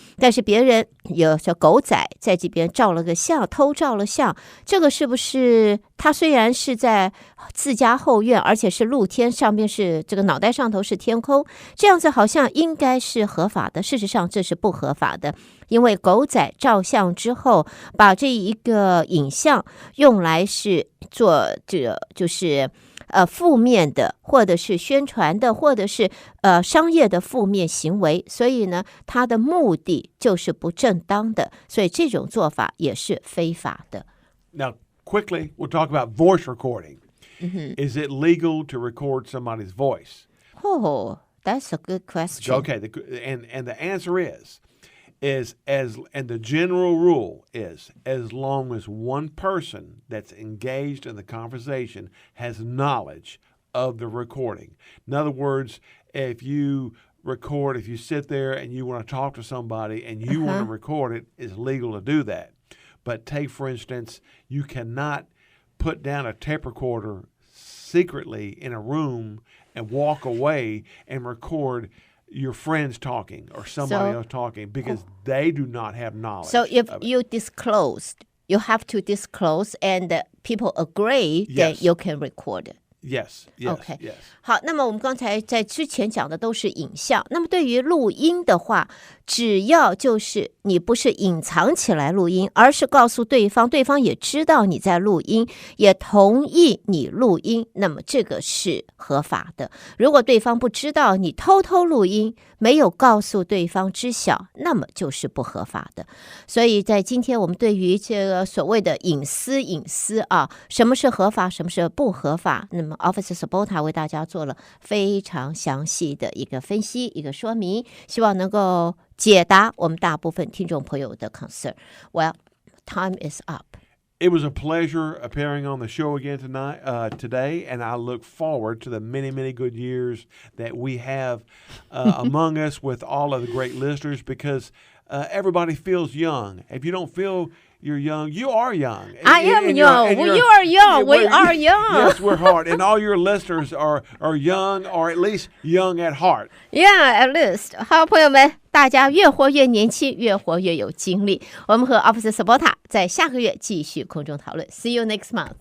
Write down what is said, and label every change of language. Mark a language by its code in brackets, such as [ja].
[zh] 但是别人有小狗仔在这边照了个相，偷照了相，这个是不是他虽然是在自家后院，而且是露天，上面是这个脑袋上头是天空，这样子好像应该是合法的，事实上这是不合法的，因为狗仔照相之后，把这一个影像用来是做这个就是负面的，或者是宣传的，或者是商业的负面行为，所以呢，它的目的就是不正当的，所以这种做法也是非法的。 [en] Now, quickly, we'll talk about voice recording. Is it legal to record somebody's voice? Oh, that's a good question. Okay, and the answer is and the general rule is as long as one person that's engaged in the conversation has knowledge of the recording. In other words, if you sit there and you want to talk to somebody and you want to record it, it's legal to do that. But take, for instance, you cannot put down a tape recorder secretly in a room and walk away and record your friends talking or somebody else talking because they do not have knowledge. So if you disclosed, you have to disclose and people agree that you can record it. Yes. Okay. Yes. [zh] 好，那么我们刚才在之前讲的都是影像，那么对于录音的话，只要就是你不是隐藏起来录音，而是告诉对方，对方也知道你在录音，也同意你录音，那么这个是合法的。如果对方不知道你偷偷录音，没有告诉对方知晓，那么就是不合法的。所以在今天我们对于这个所谓的隐私啊，什么是合法，什么是不合法，那么 Officer Sabota 为大家做了非常详细的一个分析，一个说明，希望能够解答我们大部分听众朋友的 concern. [en] Well, time is up. It was a pleasure appearing on the show again today, and I look forward to the many, many good years that we have among us with all of the great listeners because everybody feels young. If you don't feel you're young. You are young. I am young. You are young. We are young. Yes, we're hard. And all your listeners are young or at least young at heart. Yeah, at least. [zh] 好，朋友们，大家越活越年轻，越活越有精力。我们和 Officer Sabota 在下个月继续空中讨论。 [en] See you next month.